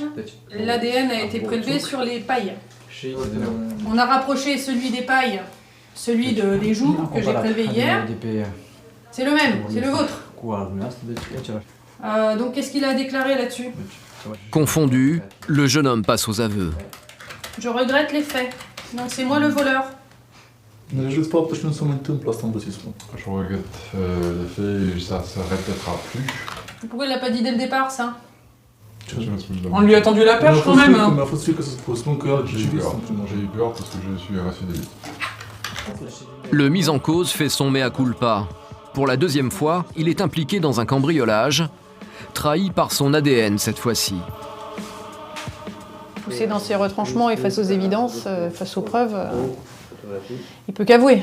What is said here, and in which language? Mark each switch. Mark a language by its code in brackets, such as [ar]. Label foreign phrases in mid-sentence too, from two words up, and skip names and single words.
[fr] L'ADN a été prélevé sur les pailles. On a rapproché celui des pailles, celui des joues que j'ai prélevé hier. C'est le même, c'est le vôtre. Donc qu'est-ce qu'il a déclaré là-dessus? Confondu, le jeune homme passe aux aveux. Je regrette les faits. Donc c'est moi le voleur. Ne regrette pas parce que [ro] se întâmplă asta, îmi vă spun. [fr] Je regrette les faits et ça se répétera plus. Pourquoi il l'a pas dit dès le départ, ça? On lui a tendu la perche quand même. Hein. [ro] Mi-a fost frică să spun că [fr] J'ai eu peur. J'ai eu peur parce que je suis récidiviste. Le mis en cause fait son mea culpa. Pour la deuxième fois, il est impliqué dans un cambriolage, trahi par son ADN cette fois-ci. Poussé dans ses retranchements et face aux évidences, face aux preuves, il peut qu'avouer.